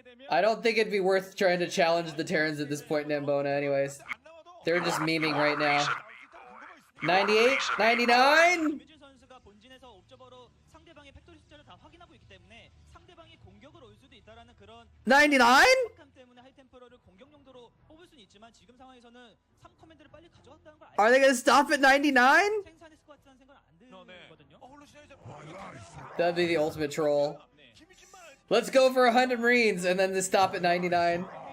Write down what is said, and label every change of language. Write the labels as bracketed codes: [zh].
[en] I don't think it'd be worth trying to challenge the Terrans at this point in Ambona anyways. They're just memeing right now. 98? 99? [ko] 김민준 선수가 본진에서 옵저버로 상대방의 팩토리 숫자를 다 확인하고 있기 때문에 상대방이 공격을 올 수도 있다라는 그런 [en] 99? [ko] 감 때문에 하이템퍼러를 공격 용도로 뽑을 수는 있지만 지금 상황에서는 3커맨드를 빨리 가져갔다는 걸 [en] Are they gonna stop at 99? [ko] 생산했을 것 같다는 생각은 안 들거든요. [en] That'd be the ultimate troll. Let's go for 100 Marines and then just stop at 99.